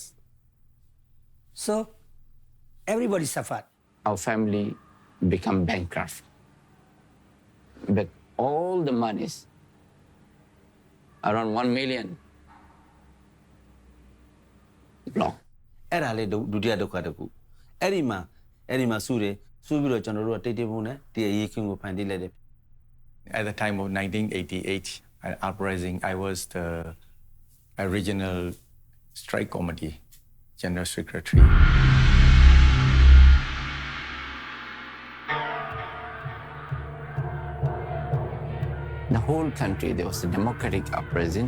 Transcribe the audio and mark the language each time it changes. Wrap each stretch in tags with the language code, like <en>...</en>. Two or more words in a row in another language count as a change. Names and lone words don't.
<en>So everybody suffered. Our family became bankrupt. But all the monies, around 1 million, blocked.</en> <my>အဲ့ဒါလေးဒုတိယဒုက္ခတစ်ခုအဲ့ဒီမှာစူးပြီးတော့ကျွန်တော်တို့ကတိတ်တိတ်ပုံနဲ့ဒီအရေးခင်းကိုဖန်တီးလိုက်တယ်</my> <en>At the time of 1988 uprising, I was the regional strike committee general secretary. The whole country, there was a democratic uprising.</en>